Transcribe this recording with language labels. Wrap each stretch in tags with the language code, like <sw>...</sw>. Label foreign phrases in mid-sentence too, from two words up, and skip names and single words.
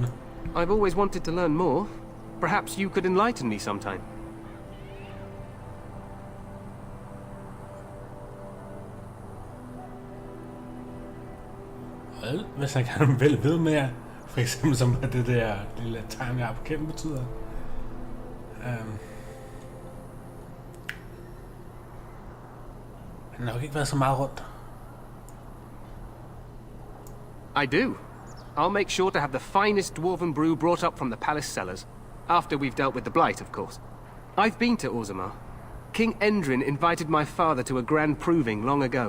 <en>I've always wanted to learn more. Perhaps you could enlighten me sometime.</en> <da>Hvis jeg gerne vil vide mere, for eksempel som det der lille tegn, jeg har på kæmpe betyder. Han har nok ikke været så meget rundt.</da> <en>I do. I'll make sure to have the finest dwarven brew brought up from the palace cellars. After we've dealt with the blight, of course. I've been to Ordomar. King Endrin invited my father to a grand proving long ago.</en>